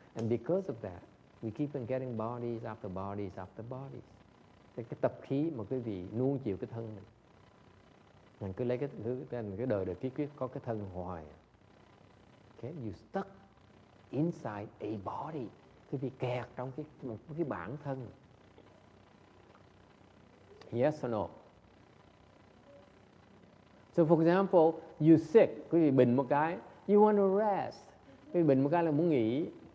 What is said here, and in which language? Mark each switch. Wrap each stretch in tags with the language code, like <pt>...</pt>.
<en>And because of that, we keep on getting bodies after bodies after bodies.</en> <vi>Cái tập khí mà quý vị nuông chiều cái thân mình. Mình cứ lấy cái đời kiếp có cái thân hoài.</vi> <en>Okay, you stuck inside a body.</en> <vi>Quý vị kẹt trong một cái bản thân.</vi> <en>Yes or no? So for example, you sick,</en> <vi>quý vị bệnh một cái,</vi> <en>you want to rest.</en> <vi>Quý vị bệnh một cái là muốn nghỉ.</vi>